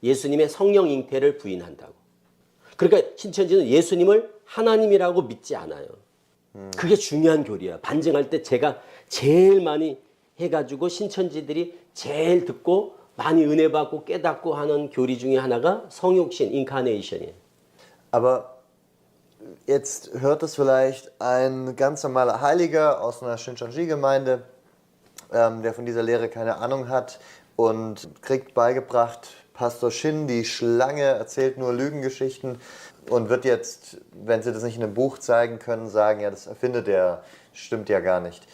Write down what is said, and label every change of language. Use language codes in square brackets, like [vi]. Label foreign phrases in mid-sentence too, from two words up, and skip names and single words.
[ko] 예수님의 성령 잉태를 부인한다고. 그러니까 신천지는 예수님을 하나님이라고 믿지 않아요. 그게 중요한 교리야. 반증할 때 제가 제일 많이 해가지고 신천지들이 제일 듣고 많이 은혜 받고 깨닫고 하는 교리 중에 하나가 성육신, 인카네이션이에요. [de] Aber jetzt hört es vielleicht ein ganz normaler Heiliger aus einer Shincheonji-Gemeinde, der von dieser Lehre keine Ahnung hat und kriegt beigebracht, Pastor Shin, die Schlange, erzählt nur Lügengeschichten und wird jetzt, wenn sie das nicht in einem Buch zeigen können, sagen, ja, das erfindet er, stimmt ja gar nicht.